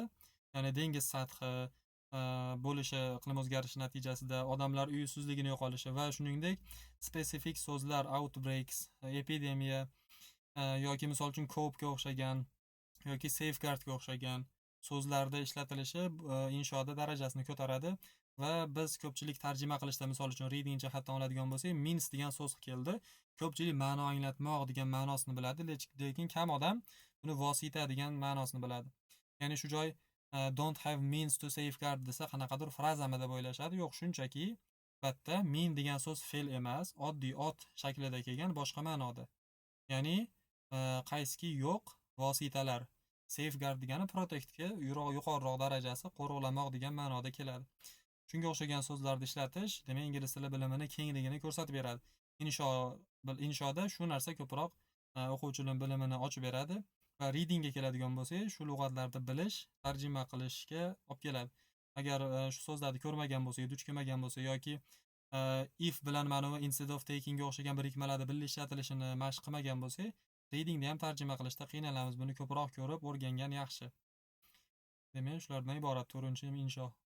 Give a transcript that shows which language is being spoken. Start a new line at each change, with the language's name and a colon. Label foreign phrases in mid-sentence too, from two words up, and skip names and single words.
Uzbek: Ya'ni dengiz sathi bo'lishi iqlim o'zgarishi natijasida odamlar uysizligini yo'qolishi va shuningdek spesifik so'zlar outbreaks, epidemiya yoki misol uchun cope ga o'xshagan yoki safeguard ga o'xshagan so'zlarda ishlatilishi inshoda darajasini ko'taradi va biz ko'pchilik tarjima qilishda misol uchun reading jihatdan oladigan bo'lsak, means degan so'z keldi. Ko'pchilik ma'no anglatmoq degan ma'nosini biladi, lekin kam odam buni vosita degan ma'nosini biladi. Ya'ni shu joy
English: don't have means to safeguard
Uzbek: desa qanaqadir frazami deb o'ylashadi. Yo'q, shunchaki batda mean degan so'z fe'l emas, oddiy ot shaklida kelgan boshqa ma'noda. Ya'ni qaysiki yo'q vositalar. Safeguard degani protectga yuqoriroq darajasi qo'riqlamoq degan ma'noda keladi. Shunga o'xshagan so'zlarni ishlatish, demak ingliz tili bilimini kengligini ko'rsatib beradi. Inshoda shu narsa ko'proq o'quvchining bilimini ochib beradi va readingga keladigan bo'lsak, shu lug'atlarni bilish, tarjima qilishga olib keladi. Agar shu so'zlarni ko'rmagan bo'lsak, duch kelmagan bo'lsak yoki if bilan mana bu
English: instead of taking
Uzbek: ga o'xshagan birikmalarni birga ishlatilishini mashq qilmagan bo'lsak, readingni ham tarjima qilishda qiynalamiz. Buni ko'proq ko'rib o'rgangan yaxshi. Demak, shulardan iborat 4-insho.